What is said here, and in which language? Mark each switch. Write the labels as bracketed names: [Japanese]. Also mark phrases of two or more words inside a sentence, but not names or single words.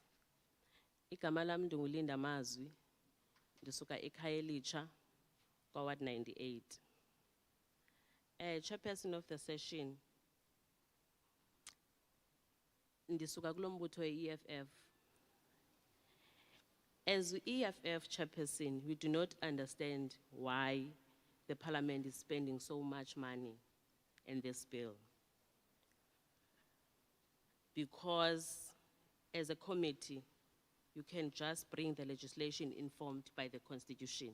[Xhosa] Igama lami ndinguLinda Mazwi, ndisuka ekhaya elitsha kwa Ward 98. [English] Chairperson of the session, [Xhosa] ndisuka kulo mbutho we-EFF. [English] As EFF chairperson, we do not understand why the parliament is spending so much money in this bill. Because as a committee, you can just bring the legislation informed by the Constitution.